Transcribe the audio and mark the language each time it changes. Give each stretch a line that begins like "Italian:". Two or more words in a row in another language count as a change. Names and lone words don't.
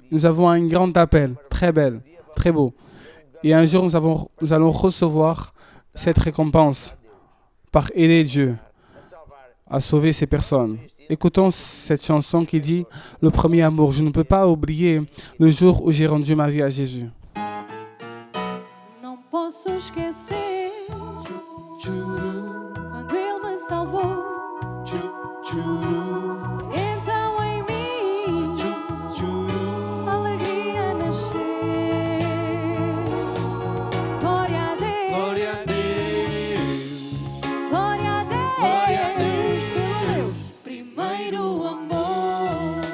French: Nous avons un grand appel, très belle, très beau. Et un jour, nous allons recevoir cette récompense par aider Dieu à sauver ces personnes. Écoutons cette chanson qui dit « Le premier amour ». Je ne peux pas oublier le jour où j'ai rendu ma vie à Jésus.
Portuguese: Não posso esquecer quando Ele me salvou. Então em mim a alegria nasceu. Glória a Deus, glória a Deus pelo meu primeiro amor.